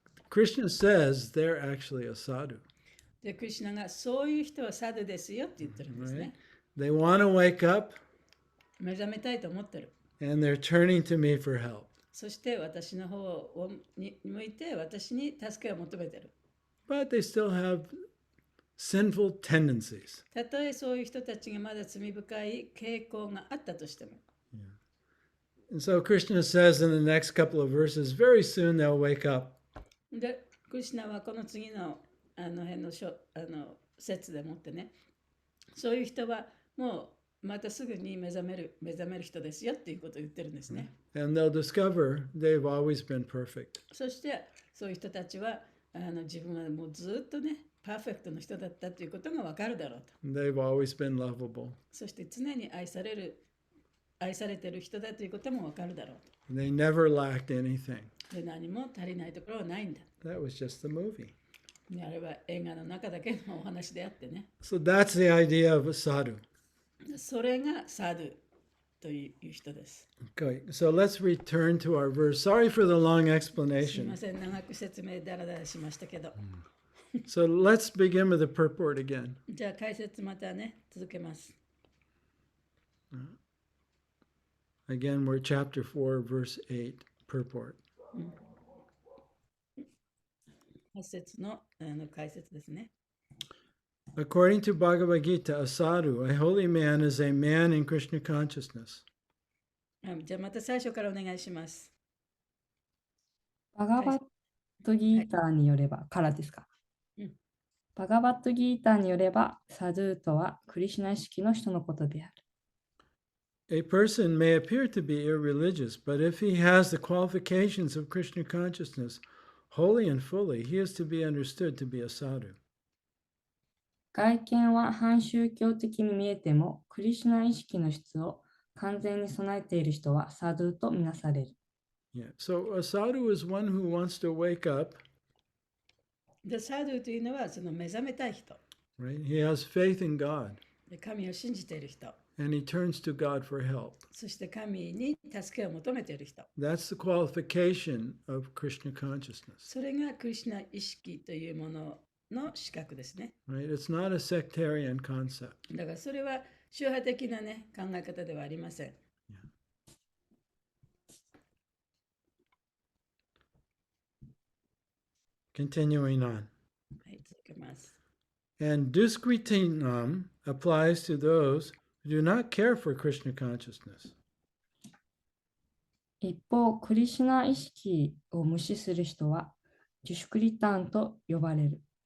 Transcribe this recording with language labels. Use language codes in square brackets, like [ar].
[en] Krishna says they're actually a sadhu. [ja] で、クリシュナがそういう人はサドゥですよって言ってるんですね。 [en] They want to wake up [ja] 目覚めたいと思ってる。 [en] and they're turning to me for help. [ja] そして私の方に向いて私に助けを求めてる。 [en] But they still have sinful tendencies. [ja] たとえそういう人たちがまだ罪深い傾向があったとしても。 [en] And so Krishna says in the next couple of verses, very soon they'll wake up. [ja] で、クリシュナはこの次の辺の説でもってね、そういう人はもうまたすぐに目覚める人ですよっていうことを言ってるんですね。 [en] And they'll discover they've always been perfect. [ja] そしてそういう人たちは自分はもうずっとね、パーフェクトの人だったということがわかるだろうと。 [en] They've always been lovable. [ja] そして常に愛されている人だということもわかるだろう [en] They never lacked anything. [ja] と。で、何も足りないところはないんだ。 [en] That was just the movie. [ja] あれは映画の中だけのお話であってね。 [en] So that's the idea of a sadhu. [ja] それがサドゥという人です。 [en] Okay, so let's return to our verse. Sorry for the long [ja] すみ [en] explanation. [ja] ません、長く説明だらだらしましたけど。 [en] So let's begin with the purport again. [ja] じゃあ解説またね、続けます。 [en] Again, we're chapter 4, verse 8, purport. [ja] 8節の解説ですね。 [en] According to Bhagavad Gita, a sadhu, a holy man, is a man in Krishna consciousness. [ja] じゃあまた最初からお願いします。バガバットギーターによれば、からですか。バガバットギーターによれば、サドゥとはクリシュナ意識の人のことである。 [en] A person may appear to be irreligious, but if he has the qualifications of Krishna consciousness wholly and fully, he is to be understood to be a sadhu. [ja] 外見は反宗教的に見えても、クリシュナ意識の質を完全に備えている人はサドゥとみなされる。 [en] Yeah. So a sadhu is one who wants to wake up, [ja] で、サドゥというのはその目覚めたい人。 [en] right? He has faith in God, [ja] で、神を信じている人。 [en] and he turns to God for help. [ja] そして神に助けを求めている人。 [en] That's the qualification of Krishna consciousness, [ja] それがクリシュナ意識というものの資格ですね。 [en] right? It's not a sectarian concept. [ja] だからそれは宗派的なね、考え方ではありません。 [en] Continuing on. [ja] はい、続けます。 [en] And duskritinam applies to those who do not care for Krishna consciousness. [ja] 一方、クリシュナ意識を無視する人は、ジュシュクリタンと呼ばれる。